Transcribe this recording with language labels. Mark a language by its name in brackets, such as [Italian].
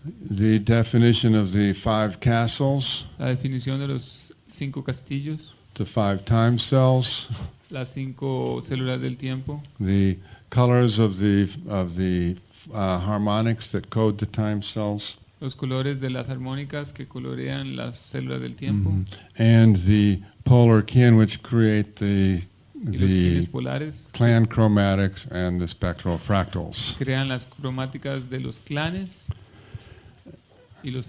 [English] The definition of the 5 castles, [Spanish] la definición de los 5 castillos, [English] the 5 time cells, [Spanish] las 5 células del tiempo, [English] the colors of the harmonics that code the time cells, [Spanish] los colores de las armónicas que colorean las células del tiempo, [English] and the polar kin, which create [Spanish] y los quines [English] the [Spanish] polares [English] clan chromatics and the spectral fractals. [Spanish] crean las cromáticas de los clanes y los